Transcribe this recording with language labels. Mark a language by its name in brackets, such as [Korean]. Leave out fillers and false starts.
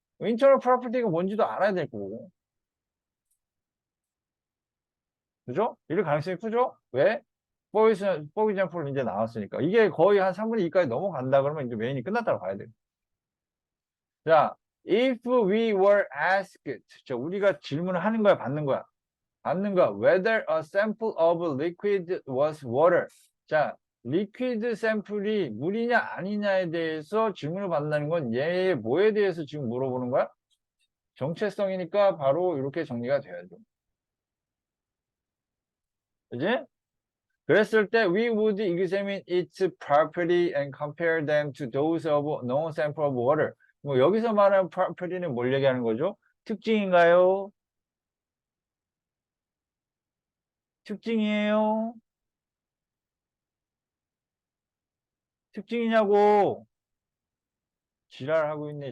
[Korean] 인터널 프로퍼티가 뭔지도 알아야 될 거고, 그죠? 이럴 가능성이 크죠? 왜? 포 example 이제 나왔으니까. 이게 거의 한 3분의 2까지 넘어간다 그러면 이제 메인이 끝났다고 봐야 돼요. 자, [English] if we were asked, [Korean] 우리가 질문을 하는 거야, 받는 거야? 받는 거야. [English] Whether a sample of liquid was water. [Korean] 자, 리퀴드 샘플이 물이냐 아니냐에 대해서 질문을 받는다는 건 얘의 뭐에 대해서 지금 물어보는 거야? 정체성이니까 바로 이렇게 정리가 돼야죠. 그지? 그랬을 때 [English] we would examine its property and compare them to those of known sample of water. [Korean] 뭐 여기서 말하는 property는 뭘 얘기하는 거죠? 특징인가요? 특징이에요? 특징이냐고? 지랄하고 있네.